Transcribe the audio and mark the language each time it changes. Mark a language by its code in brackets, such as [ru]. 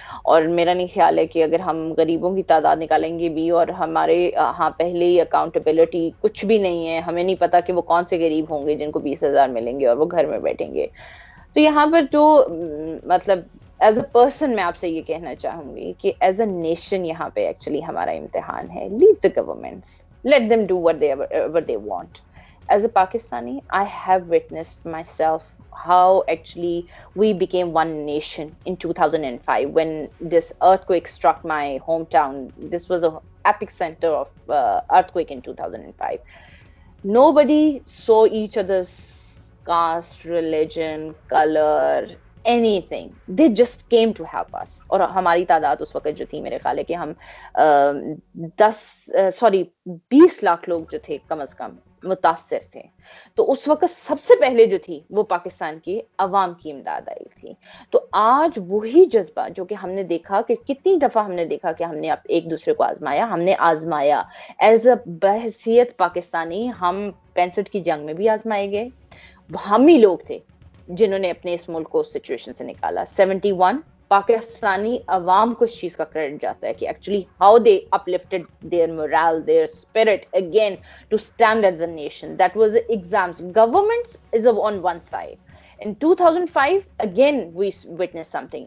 [ur] اور میرا نہیں خیال ہے کہ اگر ہم غریبوں کی تعداد نکالیں گے بھی اور ہمارے ہاں پہلے ہی اکاؤنٹیبلٹی کچھ بھی نہیں ہے, ہمیں نہیں پتا کہ وہ کون سے غریب ہوں گے جن کو 20,000 ملیں گے اور وہ گھر میں بیٹھیں گے. تو یہاں پر جو مطلب [en] as a person [ur] میں آپ سے یہ کہنا چاہوں گی کہ [en] as a nation [ur] یہاں پہ ایکچولی ہمارا امتحان ہے. [en] Leave the governments, let them do what they want. As a Pakistani, I have witnessed myself how actually we became one nation in 2005 when this earthquake struck my hometown. This was a epic center of earthquake in 2005. Nobody saw each other's caste, religion, color, anything. They just came to help us. [ur] اور ہماری تعداد اس وقت جو تھی میرے خیال ہے کہ ہم 20 لاکھ لوگ جو تھے کم از کم, متاثر تھے. تو اس وقت سب سے پہلے جو تھی وہ پاکستان کی عوام کی امداد آئی تھی. تو آج وہی جذبہ جو کہ ہم نے دیکھا کہ کتنی دفعہ ہم نے دیکھا کہ ہم نے ایک دوسرے کو آزمایا, ہم نے آزمایا ایز اے بحیثیت پاکستانی. ہم 65 کی جنگ میں بھی آزمائے گئے, ہم ہی لوگ تھے جنہوں نے اپنے اس ملک کو اس سچویشن سے نکالا. [en] 71 [ur] پاکستانی عوام کو اس چیز کا کریڈٹ جاتا ہے کہ [en] Actually how they uplifted their morale, their spirit again to stand as a nation. That was exams. Government is on one side. In 2005 again we witnessed something.